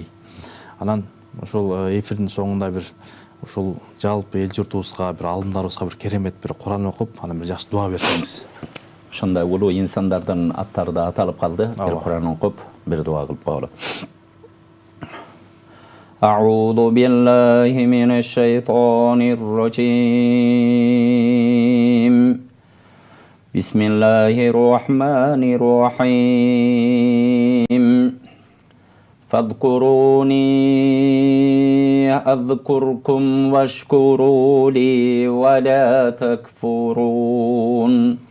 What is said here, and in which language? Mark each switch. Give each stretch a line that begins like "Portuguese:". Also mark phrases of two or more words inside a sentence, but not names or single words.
Kyrgyz: Анан ошол эфирдин соңунда бир ушул жалпы эл журтубузга, бир аалымдарыбызга бир керемет бир Куран окуп, анан бир жакшы дуа берсеңиз. Ошондой улуу инсандардын аттары да аталып калды. Бир Куран окуп, бир дуа кылып коелу.
Arabic: أعوذ بالله من الشيطان الرجيم. بسم الله الرحمن الرحيم. فاذكروني أذكركم واشكروا لي ولا تكفرون.